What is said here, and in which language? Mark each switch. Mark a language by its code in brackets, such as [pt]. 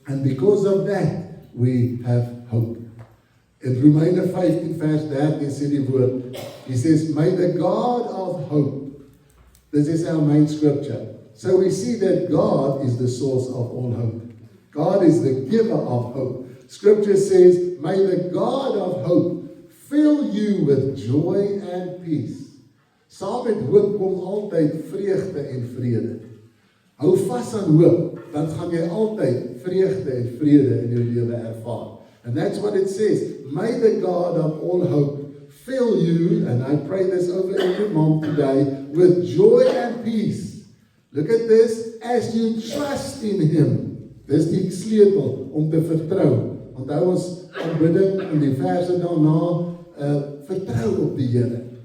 [en] And because of that, we have hope. [af] In Romeine 15 vers 13 sê die woord, [en] he says, may the God of hope, this is our main scripture. So we see that God is the source of all hope. God is the giver of hope. Scripture says, may the God of hope fill you with joy and peace. [af] Saam met hoop kom altyd vreugde en vrede. Hou vas aan hoop, dan gaan jy altyd vreugde en vrede in jou lewe ervaar. [en] And that's what it says. May the God of all hope fill you, and I pray this over every mom today, with joy and peace. Look at this, as you trust in Him. [af] Dis die sleutel om te vertrou. Onthou ons aanbidding in die verse daarna, vertrou op die Here.